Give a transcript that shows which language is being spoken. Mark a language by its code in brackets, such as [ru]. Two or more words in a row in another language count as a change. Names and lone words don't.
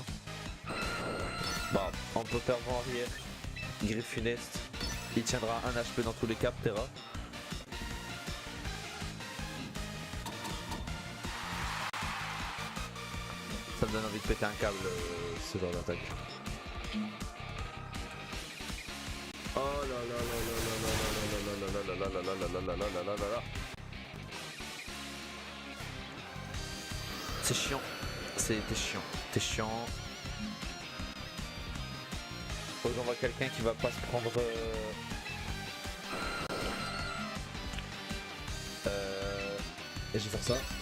[fr] Bah, on peut faire vent arrière. Griffe funeste. Il tiendra un HP dans tous les cas, Terra. Ça me donne envie de péter un câble, ce genre d'attaque. Oh là là là là là là là là là là là là là là là là là là. C'est chiant. T'es chiant. Faut que j'envoie quelqu'un qui va pas se prendre... Et je vais faire ça.